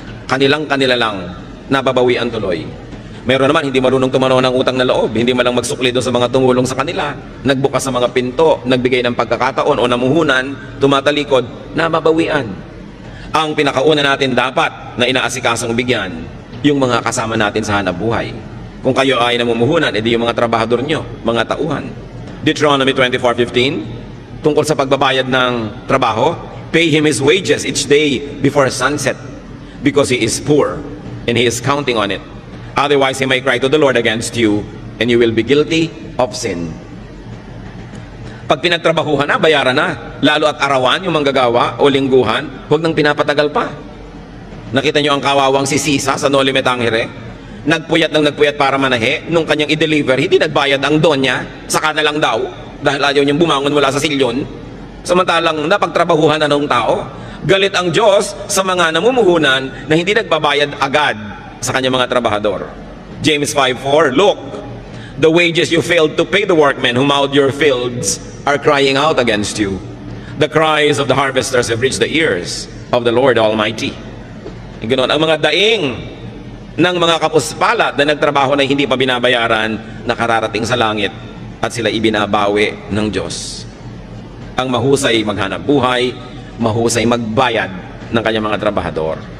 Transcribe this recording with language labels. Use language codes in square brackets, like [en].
[tl] Kanila lang nababawian tuloy. Mayroon naman hindi marunong tumanaw ng utang na loob, hindi malang magsukli doon sa mga tumulong sa kanila, nagbukas sa mga pinto, nagbigay ng pagkakataon o namuhunan, tumatalikod, nababawian. Ang pinakauna natin dapat na inaasikasong bigyan, yung mga kasama natin sa hanap buhay. Kung kayo ay namumuhunan, edi yung mga trabahador nyo, mga tauhan. [en] Deuteronomy 24:15, [tl] tungkol sa pagbabayad ng trabaho, [en] pay him his wages each day before sunset, because he is poor, and he is counting on it. Otherwise, he may cry to the Lord against you, and you will be guilty of sin. [tl] Pag pinagtrabahuhan na, bayaran na. Lalo at arawan, yung manggagawa o lingguhan, huwag nang pinapatagal pa. Nakita nyo ang kawawang si Sisa sa No Limit Tangere? Nagpuyat para manahe. Nung kanyang i-deliver, hindi nagbayad ang donya. Saka na lang daw, dahil ayaw niyang bumangon mula sa silyon. Samantalang napagtrabahuhan na ng tao. Galit ang Diyos sa mga namumuhunan na hindi nagbabayad agad sa kanyang mga trabahador. [en] James 5:4, look, the wages you failed to pay the workmen who mowed your fields are crying out against you. The cries of the harvesters have reached the ears of the Lord Almighty. [tl] Ganoon, ang mga daing ng mga kapuspalat na nagtrabaho na hindi pa binabayaran, nakararating sa langit at sila ibinabawi ng Diyos. Ang mahusay maghanap buhay, mahusay magbayad ng kanyang mga trabahador.